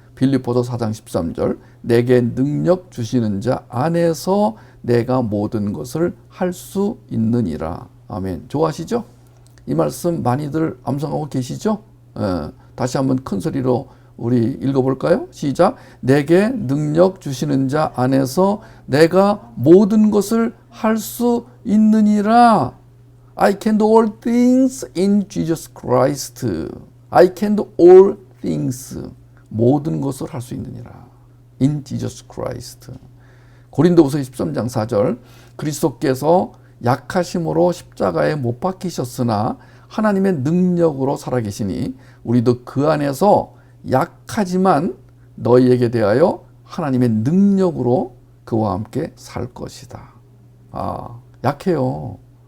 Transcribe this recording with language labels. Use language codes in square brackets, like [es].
[ko] 빌립보서 4장 13절, 내게 능력 주시는 자 안에서 내가 모든 것을 할 수 있느니라. 아멘. 좋아하시죠? 이 말씀 많이들 암송하고 계시죠? 다시 한번 큰 소리로 우리 읽어볼까요? 시작. 내게 능력 주시는 자 안에서 내가 모든 것을 할 수 있느니라. [en] I can do all things in Jesus Christ. I can do all things. [ko] 모든 것을 할 수 있느니라. [en] In Jesus Christ. [ko] 고린도후서 13장 4절, 그리스도께서 약하심으로 십자가에 못 박히셨으나 하나님의 능력으로 살아계시니 우리도 그 안에서 약하지만 너희에게 대하여 하나님의 능력으로 그와 함께 살 것이다. 약해요.